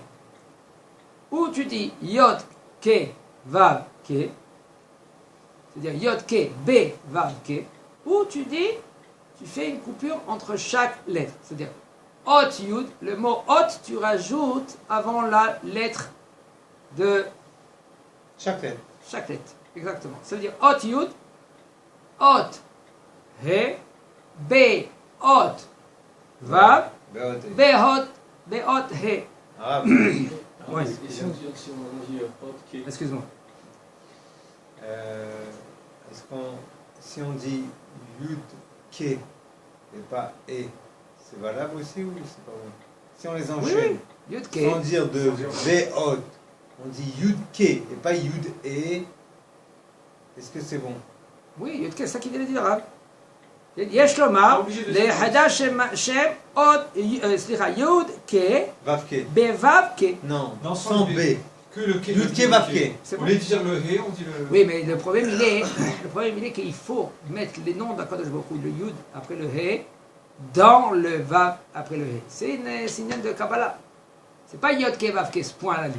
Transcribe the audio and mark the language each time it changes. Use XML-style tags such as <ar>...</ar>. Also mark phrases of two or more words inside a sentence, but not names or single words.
<fr>Ou tu dis</fr> <he>Yod Ke Vav Ke,</he> <fr>c'est-à-dire</fr> <he>Yod Ke B Vav Ke,</he> <fr>ou tu dis, tu fais une coupure entre chaque lettre, c'est-à-dire</fr> <he>Ot Yud,</he> <fr>le mot Ot tu rajoutes avant la lettre de Chaque lettre. chaque lettre, exactement. C'est-à-dire</fr> <he>Ot Yud, Ot He, B Ot Vav, B Ot He.</he> <fr>Ah, Ouais. Et si on dit Ot, Excuse-moi. Si on dit</fr> <he>Yud Ke</he> <fr>et pas E, c'est valable aussi ou c'est pas bon? Si on les enchaîne, Oui.</fr> <he>Yud Ke.</he> <fr>sans dire de Be'ot, on dit</fr> <he>Yud Ke</he> <fr>et pas</fr> <he>Yud E,</he> <fr>est-ce que c'est bon? Oui,</fr> <he>Yud Ke,</he> <fr>c'est ça qu'il vient de dire. Hein.</fr> <he>יש לומר, לחדש שם עוד, סליחה, יוד Ke, Vav Ke. בוו Ke.</he> <fr>Non, Non, sans B. Que le K.</fr> <he>Yud Ke, Vav Ke.</he> <fr>C'est Au bon. lieu de dire le He, on dit le. Oui, mais le problème il est qu'il faut mettre les noms d'</fr> <he>Akadosh Baruch Hu,</he> <fr>le Yud après le He, dans le Vav après le He. C'est une signe de Kabbalah. C'est pas</fr> <he>Yod Ke Vav Ke,</he> <fr>ce point à la ligne.</fr>